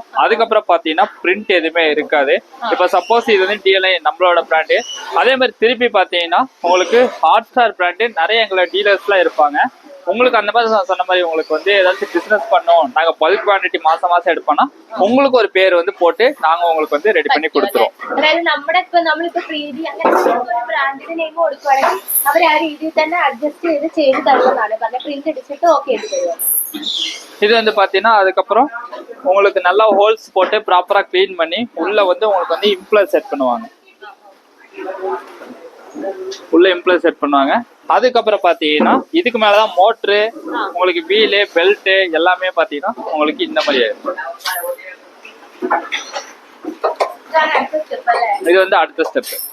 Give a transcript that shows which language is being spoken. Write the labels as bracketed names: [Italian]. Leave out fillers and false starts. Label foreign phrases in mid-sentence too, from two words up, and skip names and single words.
[Tamil] அதுக்கப்புறம் பாத்தீங்கன்னா பிரிண்ட் எதுவுமே இருக்காது. இப்ப சப்போஸ் இது வந்து டிஎல்ஐ நம்மளோட பிராண்டு. அதே மாதிரி திருப்பி பாத்தீங்கன்னா உங்களுக்கு ஹாட் ஸ்டார் பிராண்டு நிறைய எங்களோட டீலர்ஸ் எல்லாம் இருப்பாங்க. உங்களுக்கு அந்த மாதிரி சொன்ன மாதிரி உங்களுக்கு வந்து ஏதாச்சும் பிசினஸ் பண்ணோம், நாங்க [English] bulk quantity [Tamil] மாசம் எடுப்போம்னா உங்களுக்கு ஒரு பேர் வந்து போட்டு நாங்க உங்களுக்கு வந்து ரெடி பண்ணி கொடுத்துருவோம். [Malayalam] അതായത് നമ്മുടെ ഇപ്പൊ നമ്മളിപ്പോ പ്രീതി അങ്ങനെ ഒരു ബ്രാൻഡിന് നെയിം കൊടുക്കുവാണെങ്കിൽ അവർ ആ രീതിയിൽ തന്നെ അഡ്ജസ്റ്റ് ചെയ്ത് തരുന്നതാണ് പറഞ്ഞ പ്രിന്റ് അടിച്ചിട്ട് ഓക്കെ ചെയ്ത് തരുവാണ്. [Tamil] இது வந்து பாத்தீங்கன்னா அதுக்கப்புறம் உங்களுக்கு நல்லா ஹோல்ஸ் போட்டு ப்ராப்பரா கிளீன் பண்ணி உள்ள வந்து உங்களுக்கு வந்து [English] impeller set [Tamil] பண்ணுவாங்க. உள்ள [English] impeller set [Tamil] பண்ணுவாங்க. அதுக்கப்புறம் பாத்தீங்கன்னா இதுக்கு மேலதான் மோட்டரு உங்களுக்கு வீலு பெல்ட் எல்லாமே பாத்தீங்கன்னா உங்களுக்கு இந்த மாதிரி இது வந்து அடுத்த ஸ்டெப்.